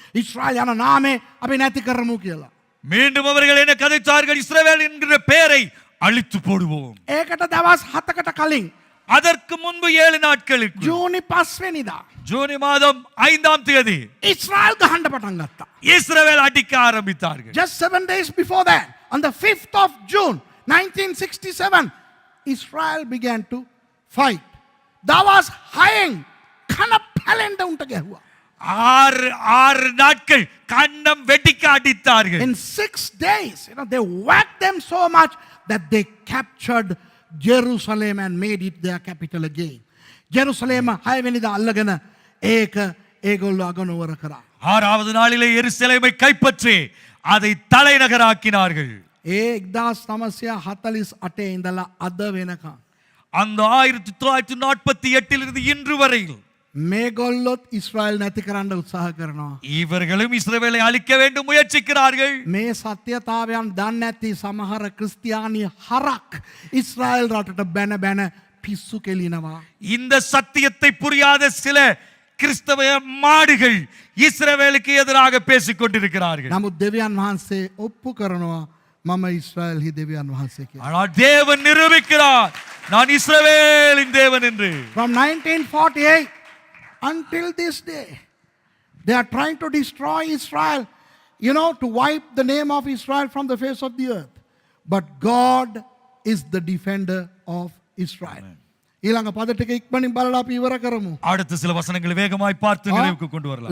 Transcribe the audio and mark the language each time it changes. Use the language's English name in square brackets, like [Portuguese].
[Sinhala] Israel යන නාමය අපි නැති කරමු කියලා. [Tamil] மீண்டும் அவர்கள் என்ன கதைத்தார்கள்? இஸ்ரவேல் என்கிற பெயரை அழித்து போடுவோம். [Sinhala] ඒකට දවස් 7කට කලින් [Tamil] அதற்கு முன்பு 7 நாட்களுக்கு [Sinhala] ජූනි 5 වෙනිදා [Tamil] ஜூன் மாதம் 5ஆம் தேதி [Sinhala] ඉස්රායල් ගහන්න පටන් ගත්තා. [Tamil] இஸ்ரவேல் அடிக்க ஆரம்பித்தார்கள். [English] Just 7 days before that, on the 5th of June 1967, Israel began to fight. [Sinhala] දවස් 6න් කන පැලෙන්න උන්ට ගැහුවා. [Tamil] 6 நாட்கள் கன்னம் வெடிக்க அடித்தார்கள். [English] In 6 days, they whacked them so much that they captured Jerusalem and made it their capital again. [Sinhala] Jerusalem 6 වෙනිදා අල්ලගෙන ඒක ඒගොල්ලෝ අගනුවර කරා. [Tamil] 6வது நாளிலே எருசலேமை கைப்பற்றி அதை தலைநகராக்கினார்கள். [Sinhala] ඒ 1948 ඉඳලා අද වෙනකම් [Tamil] அந்த 1948 இருந்து இன்று வரையில் [Sinhala] මේගොල්ලොත් ඉස්රායල් නැති කරන්න උත්සාහ කරනවා. [Tamil] இவர்களும் இஸ்ரவேலை அழிக்க வேண்டும் முயற்சிக்கிறார்கள். [Sinhala] මේ සත්‍යතාවයන් දන්නේ නැති සමහර ක්‍රිස්තියානි හරක් ඉස්රායල් රටට බැන බැන පිස්සු කෙලිනවා. [Tamil] இந்த சத்தியத்தை புரியாத சில கிறிஸ்தவ மாடுகள் இஸ்ரவேலுக்கு எதிராக பேசிக் கொண்டிருக்கிறார்கள். [Sinhala] නමුත් දෙවියන් වහන්සේ ඔප්පු කරනවා මම ඉස්රායල්හි දෙවියන් වහන්සේ කියලා. [Tamil] ஆனால் தேவன் நிரூபிக்கிறார் நான் இஸ்ரவேலின் தேவன் என்று. [English] From 1948 until this day, they are trying to destroy Israel, to wipe the name of Israel from the face of the earth. But God is the defender of Israel. [Sinhala] ඊළඟ පද ටික ඉක්මනින් බලලා අපි ඉවර කරමු. [Tamil] அடுத்த சில வசனங்களை வேகமாய் பார்த்து நிறைவுக்கு கொண்டு வரலாம்.